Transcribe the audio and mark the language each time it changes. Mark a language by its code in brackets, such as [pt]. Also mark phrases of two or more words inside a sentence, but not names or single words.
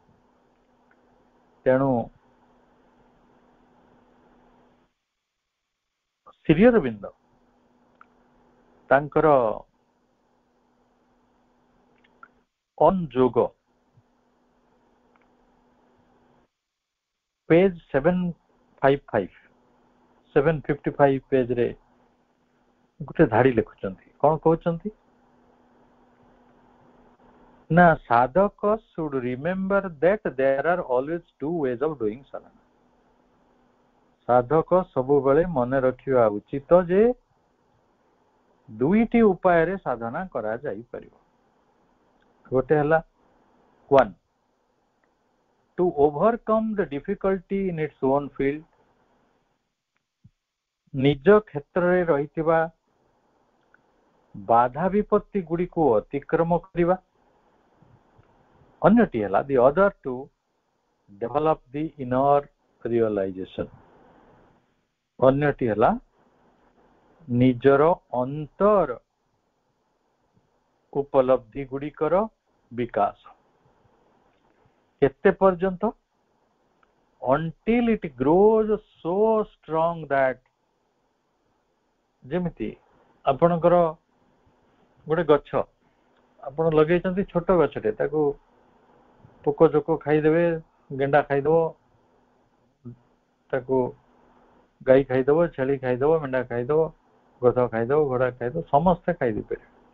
[or] ତେଣୁ ଶ୍ରୀ ଅରବିନ୍ଦ ତାଙ୍କର ଅନ୍ ଯୋଗ ପେଜ 755 ପେଜରେ ଗୋଟେ ଧାଡି ଲେଖୁଛନ୍ତି। କଣ କହୁଛନ୍ତି ନା [en] ସାଧକ should remember that there are always two ways of doing sadhana। [or] ସାଧକ ସବୁବେଳେ ମନେ ରଖିବା ଉଚିତ ଯେ ଦୁଇଟି ଉପାୟରେ ସାଧନା କରାଯାଇପାରିବ। ଗୋଟେ ହେଲା [en] 1 to overcome the difficulty in its own field, [or] ନିଜ କ୍ଷେତ୍ରରେ ରହିଥିବା ବାଧା ବିପତ୍ତି ଗୁଡିକୁ ଅତିକ୍ରମ କରିବା। ଅନ୍ୟଟି ହେଲା [en] the other to develop the inner realization। [or] ଅନ୍ୟଟି ହେଲା ନିଜର ଅନ୍ତର ଉପଲବ୍ଧି ଗୁଡିକର ବିକାଶ। କେତେ ପର୍ଯ୍ୟନ୍ତ? [en] until it grows so strong that, [or] ଯେମିତି ଆପଣଙ୍କର ଗୋଟେ ଗଛ ଆପଣ ଲଗେଇଛନ୍ତି, ଛୋଟ ଗଛଟେ, ତାକୁ ପୋକ ଜୋକ ଖାଇଦେବେ, ଗେଣ୍ଡା ଖାଇଦବ, ତାକୁ ଗାଈ ଖାଇଦବ, ଛେଳି ଖାଇଦବ, ମେଣ୍ଢା ଖାଇଦବ, ଗଧ ଖାଇଦବ, ଘୋଡ଼ା ଖାଇଦବ, ସମସ୍ତେ ଖାଇଦେଇପାରିବେ।